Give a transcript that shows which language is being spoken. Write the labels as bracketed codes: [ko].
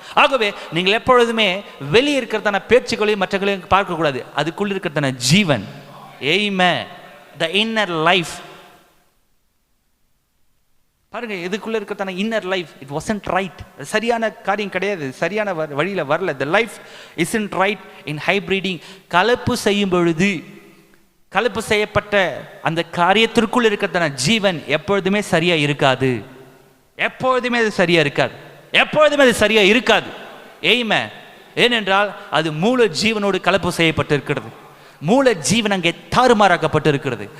[ta] ஆகவே நீங்கள் எப்பொழுதுமே வெளியே இருக்கிறதான பேச்சுக்களையும் மற்றங்களையும் பார்க்கக்கூடாது, அதுக்குள்ள இருக்கிறதான ஜீவன். ஆமென். [en] the inner life. [ta] பாருங்க, இதுக்குள்ள இருக்கிறதான [en] Inner life, it wasn't right. [ta] சரியான காரியம் கிடையாது, சரியான வழியில் வரல. [en] the life isn't right in hybriding. [ta] கலப்பு செய்யும் பொழுது, கலப்பு செய்யப்பட்ட அந்த காரியத்திற்குள் இருக்கிறதான ஜீவன் எப்பொழுதுமே சரியா இருக்காது. எப்பொழுதுமே அது சரியா இருக்காது. எப்பொழுதுமே அது சரியா இருக்காது. ஆமென். ஏனென்றால் அது மூல ஜீவனோடு கலப்பு செய்யப்பட்டிருக்கிறது. மூல ஜீவன் அங்கே தாறுமாறாக்கப்பட்டு இருக்கிறது.